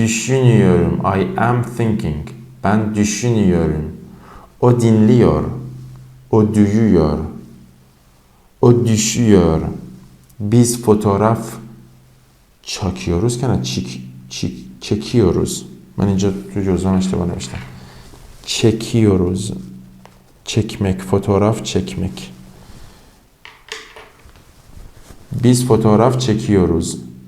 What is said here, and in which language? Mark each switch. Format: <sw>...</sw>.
<en>I am thinking.</en> <tr>Ben düşünüyorum. O dinliyor. O duyuyor. O düşüyor. Biz fotoğraf çekiyoruz. çekiyoruz.</tr> <fa>Ben اینجا تو جزوان اشتباه نوشتم.</fa> <tr>çekiyoruz. Çekmek, fotoğraf çekmek. Biz fotoğraf çekiyoruz.</tr>